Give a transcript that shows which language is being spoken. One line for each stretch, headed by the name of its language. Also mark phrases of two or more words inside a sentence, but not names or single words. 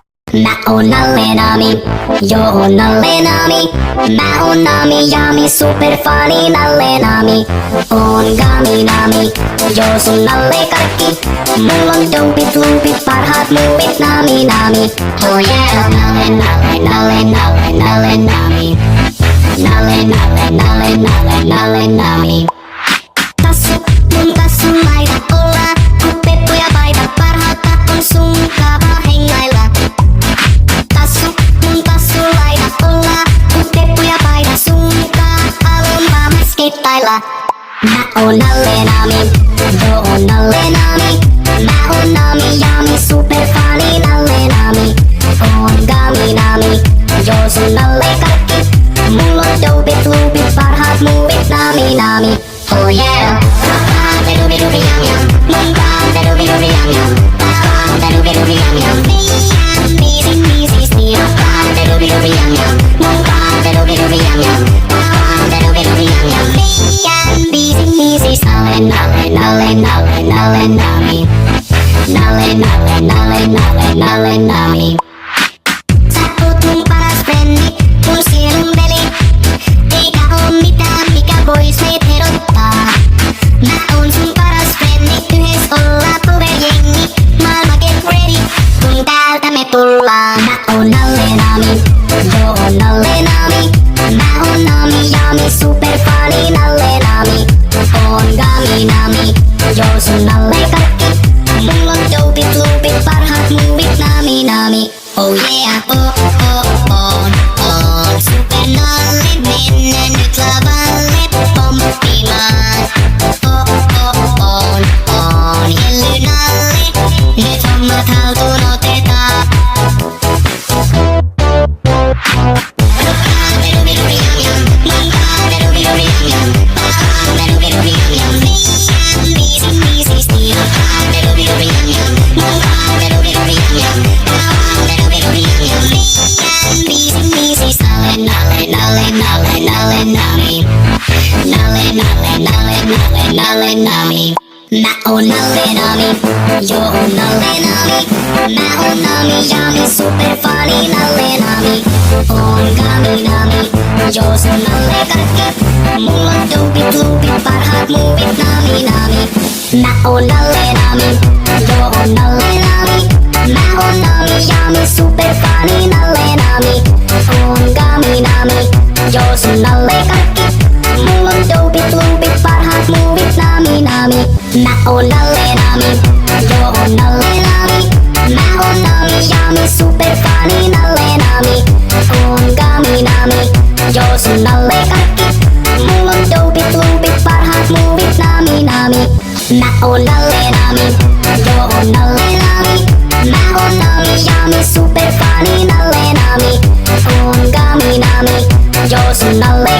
Finnish: Mao nalle nami, yo nalle nami, Mao nami yami
English: super funny
Finnish: nalle nami, on gami nami, yo sun nalle kaikki, mulla on dopit loopit parhaat muuvit nami nami.
English: Oh yeah,
Finnish: nalle nalle nalle nalle nalle nami, nalle nalle nalle nalle nalle nami. Tassu mun tassu laita olla, kun peppu ja paita parhaata on sun kava hengailla. Tassu mun tassu laita olla, kun peppu ja paita sunkaan alun vaan skittailla. Mä oon nalle nami, yo on nalle nami, mä oon nami yami
English: super funny
Finnish: nalle nami, oon gami nami, yo sun nalle kaikki, mulla on dopit loopit parhaat muuvit nami nami.
English: Oh yeah, rapaan tedubi dubi yam yam, mun paan tedubi dubi yam yam, rapaan tedubi dubi yam yam,
Finnish: meidän biisi sti, rapaan tedubi dubi yam yam, mun paan tedubi dubi yam yam, rapaan tedubi dubi yam yam, meidän biisi sti. Nalle nalle nalle nalle nami, nalle nalle nalle nalle nalle nami. Sä oot mun paras frendi, mun sielun veli, eikä oo mitään mikä vois meitä erottaa. Mä oon sun paras frendi, yhdessä ollaan powerjengi, maailma
English: get ready,
Finnish: kun täältä me tullaan. Mä oon nalle nami, yo on nalle nami, mä oon nami yami
English: super funny
Finnish: nalle nami, oon gami nami, yo sun nalle kaikki, mulla on dopit loopit parhaat muuvit nami nami.
English: Oh yeah,
Finnish: on super nalle, mennä nyt lavalle pomppimaan. On jelly nalle, nyt hommat haltuun otetaan. Rapaan tedubi dubi yam yam, mun paan tedubi dubi yam yam, rapaan tedubi dubi yam yam, meidän biisi sti, rapaan tedubi dubi yam yam, mun paan tedubi dubi yam yam, rapaan tedubi dubi yam yam, meidän biisi sti. Nalle nalle nalle nalle nami, nalle nalle nalle nalle nalle nami. Mä oon nalle nami, yo on nalle nami, mä oon nami yami
English: super funny
Finnish: nalle nami, oon gami nami, yo sun nalle kaikki, mulla on dopit loopit parhaat muuvit nami nami. Mä oon nalle nami, yo on nalle nami, mä oon nami yami
English: super funny
Finnish: nalle nami, oon gami nami, yo sun nalle kaikki, mulla on dopit loopit parhaat muuvit nami nami. Mä oon nalle nami, yo on nalle nami, mä oon nami yami
English: super funny
Finnish: nalle nami, oon gami nami, yo sun nalle kaikki, mulla on dopit loopit parhaat muuvit nami nami. Mä oon nalle nami, yo on nalle nami, mä oon nami yami
English: super funny
Finnish: nalle nami, oon gami nami, yo sun nalle